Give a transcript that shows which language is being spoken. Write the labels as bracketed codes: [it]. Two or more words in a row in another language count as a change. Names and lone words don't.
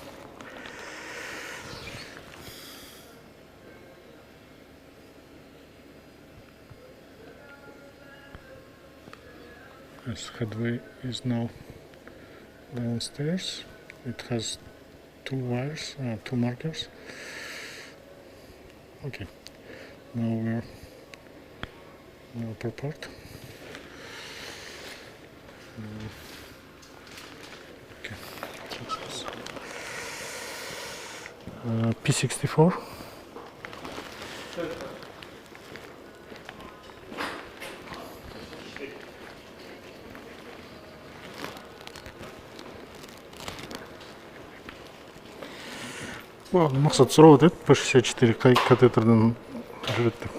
[en] This headway is now downstairs. It has 2 wires, 2 markers. Okay. Now we're in the upper part. Okay. P64. [kk] Мақсат сұрап өтеді, P64 қай катетерден жүреді деп.